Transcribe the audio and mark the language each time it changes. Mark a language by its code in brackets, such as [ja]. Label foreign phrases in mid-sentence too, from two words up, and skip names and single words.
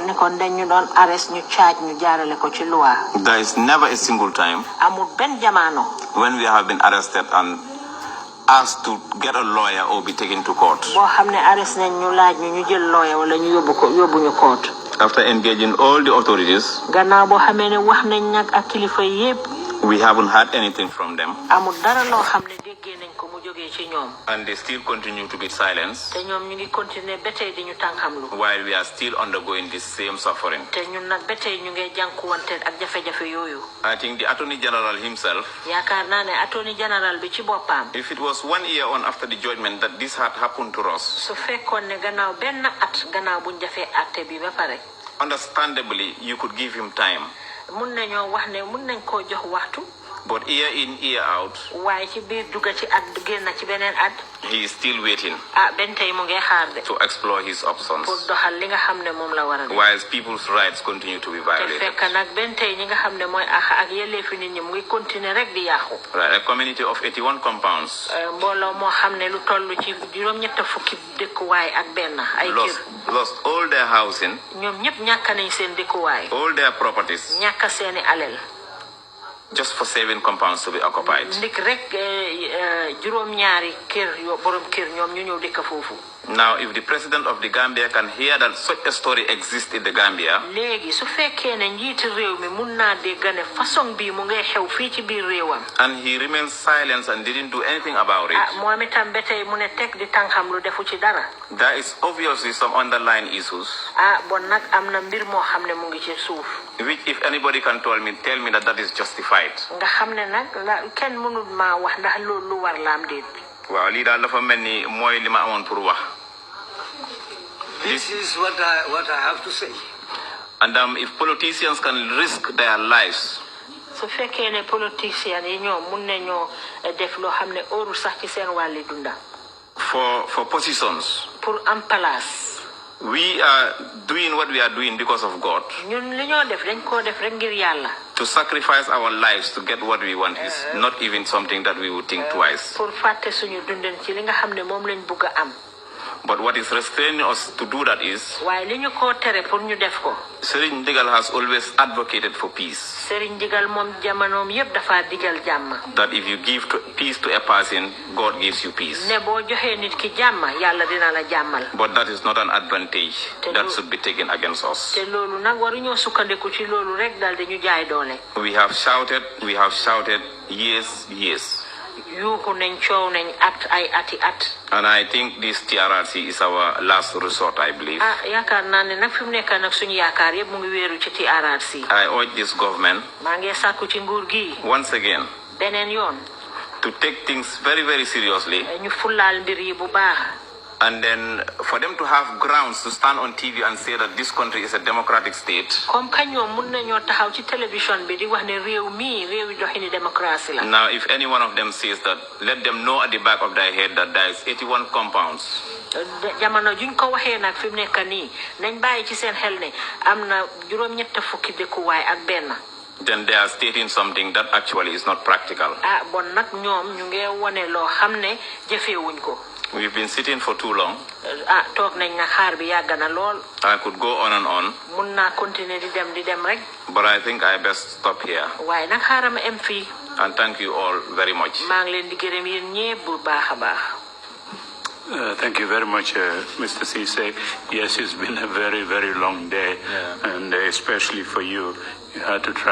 [wo] ne kon dañ ñu doon arrest ñu charge ñu jaarale ko ci loi. [en] there is never a single time. [wo] amul benn jamono. [en] when we have been arrested and asked to get a lawyer or be taken to court. [wo] boo xam ne arrest nañ ñu laaj ñu jël lawyer wala ñu yóbbu ñu court. [en] after engaging all the authorities. [wo] gannaaw boo xamee ne wax nañ nag ak kilifa yépp. [en] we haven't heard anything from them. [wo] amul dara loo xam ne déggee nañ ko mu jógee ci ñoom. [en] and they still continue to be silenced. [wo] te ñoom ñu ngi continuer ba tey di ñu tànqamlu. [en] while we are still undergoing this same suffering. [wo] te ñun nag ba tey ñu ngi jànkuwante ak jafe-jafe yooyu. [en] I think the Attorney General himself. [wo] yaakaar naa ne Attorney General bi ci boppam. [en] if it was 1 year on after the judgment that this had happened to us. [wo] su fekkoon ne gannaaw benn at gannaaw buñ defee acte bi ba pare. [en] understandably you could give him time. [wo] mun nañoo wax ne mun nañ koo jox waxtu. [en] But year in, year out, [wo] waaye ci biir dugga ci at génn ci beneen at. [en] he is still waiting [wo] benn tey mu ngi xaar de. [en] to explore his options. [wo] pour doxal li nga xam ne moom la war a def. [en] Whilst people's rights continue to be violated. [wo] te fekk nag benn tey ñi nga xam ne mooy ak yelleefi nit ñi mu ngi continuer rek di yàqu. [en] Right, a community of 81 compounds. [wo] mbooloo moo xam ne lu toll ci juróom-ñett fukki dëkkuwaay ak benn ay kër. [en] Lost all their housing. [wo] ñoom ñëpp ñàkk nañ seen dëkkuwaay. [en] All their properties. [wo] ñàkk seeni alal. [en] Just for 7 compounds to be occupied. [wo] ndik rek juróom-ñaari kër yoo borom kër ñoom ñu ñëw dëkk foofu. [en] Now, if the president of the Gambia can hear that such a story exists in the Gambia, [wo] léegi su fekkee ne njiiti réew mi mun naa dégg ne façon bii mu ngay xew fii ci biir réewam. [en] and he remains silent and didn't do anything about it, [wo] moom itam ba tey mu ne teg di tànqam lu defu ci dara. [en] there is obviously some underlying issues. [wo] bon nag am na mbir moo xam ne mu ngi ci suuf. [en] Which, if anybody can tell me that is justified. [wo] nga xam ne nag kenn mënul maa wax ndax loolu lu war la am déet. waaw lii daal dafa mel ni mooy li ma amoon pour wax. [en] This is what I have to say. And if politicians can risk their lives. [wo] su fekkee ne politiciens yi ñoom mun nañoo def loo xam ne óorul sax ci seen wàlli dunda. [en] for positions. [wo] pour am place. [en] We are doing what we are doing because of God. [wo] ñun li ñoo def dañ koo def rek ngir yàlla. [en] To sacrifice our lives to get what we want is not even something that we would think twice. [wo] pour fàtte suñu dundin ci li nga xam ne moom lañ bugg a am. [en] But what is restraining us to do that is, [wo] waaye li ñu koo tere pour ñu def ko. [en] Serigne Ndigal has always advocated for peace. [wo] Serigne Ndigal moom jamonoom yépp dafa digal jàmm. [en] That if you give peace to a person, God gives you peace. [wo] ne boo joxee nit ki jàmm yàlla dina la jàmmal. [en] But that is not an advantage that should be taken against us. [wo] te loolu nag waruñoo sukkandiku ci loolu rek dal dañu jaay doole. [en] We have shouted years. [wo] yuuxu nañ coow nañ ay ati at. [en] And I think this TRRC is our last resort, I believe. [wo] yaakaar naa ne nag fi mu nekk nag suñu yaakaar yëpp mu ngi wéeru ci TRRC. [en] I urge this government. [wo] maa ngi sàkku ci nguur gi. [en] Once again. [wo] beneen yoon. [en] to take things very, very seriously. [wo] ñu fulaal mbir yi bu baax. [en] And then for them to have grounds to stand on TV and say that this country is a democratic state. [wo] comme ka ñoom mun nañoo taxaw ci télévision bi di wax ne réew mi réewi doxini démocratie la. [en] Now, if any one of them says that, let them know at the back of their head that there is 81 compounds. [wo] jamono juñ ko waxee nag fi mu nekk nii nañ bàyyi ci seen xel ne am na juróom-ñett fukki dëkkuwaay ak benn. [en] Then they are stating something that actually is not practical. [wo] bon nag ñoom ñu ngi wone loo xam ne jëfeewuñ ko. [en] We've been sitting for too long. [wo] toog nañ na xaar bi yàgg na lool. [en] I could go on and on. [wo] mun naa continuer di dem rek. [en] But I think I best stop here. [wo] waaye nag xaaral ma em fii. [en] And thank you all very much. [wo] maa ngi leen di gërëm yéen ñépp bu baax a baax. [en] Thank you very much, Mr. Cisse. Yes, it's been a very, very long day, and especially for you, you had to try.